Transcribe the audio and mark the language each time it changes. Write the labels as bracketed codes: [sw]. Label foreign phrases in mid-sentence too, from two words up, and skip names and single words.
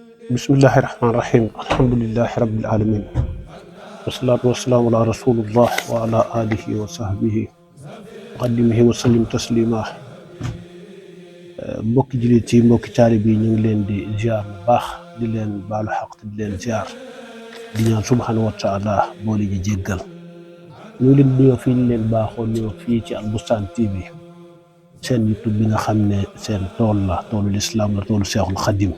[ar] بسم الله الرحمن الرحيم. الحمد لله رب العالمين. والصلاة والسلام على رسول الله وعلى آله وصحبه وخديمه وسلم تسليما. [wo] Mbokki julit yi, mbokki taalibe yi, ñu ngi leen di ziar bu baax, di leen baalu xaq di leen ziar, di ñaan [ar] سبحانه وتعالى [wo] boole ji jéggal. ñu ngi leen di nuyoo fii ñu leen baaxoo nuyoo fii ci Al Bustaan TV, seen YouTube bi nga xam ne seen tool la, toolu lislaam la, toolu Seexul Xadim.